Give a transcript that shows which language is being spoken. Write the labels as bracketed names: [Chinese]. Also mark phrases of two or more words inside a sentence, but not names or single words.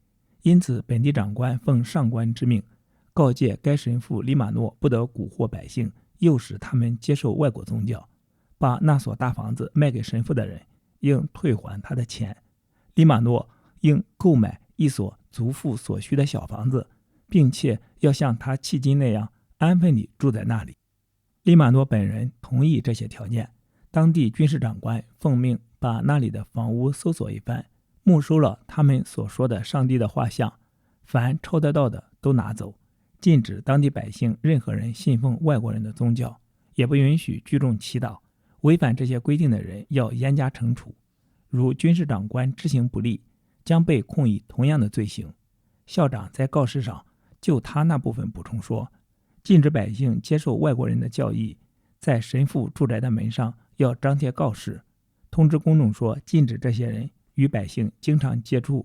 [Chinese] 因此，本地長官奉上官之命，告誡該神父利瑪諾不得蛊惑百姓，誘使他們接受外國宗教。把那所大房子賣給神父的人，應退還他的錢。利瑪諾應購買一所足付所需的小房子，並且要像他迄今那樣安分地住在那裡。利瑪諾本人同意這些條件。當地軍事長官奉命把那裡的房屋搜索一番，沒收了他們所說的上帝的畫像，凡抄得到的都拿走，禁止當地百姓任何人信奉外國人的宗教，也不允許聚眾祈禱。違反這些規定的人要嚴加懲處，如軍事長官執行不力，將被控以同樣的罪行。校長在告示上就他那部分補充說，禁止百姓接受外国人的教義，在神父住宅的門上要張貼告示，通知公眾說禁止這些人與百姓經常接觸。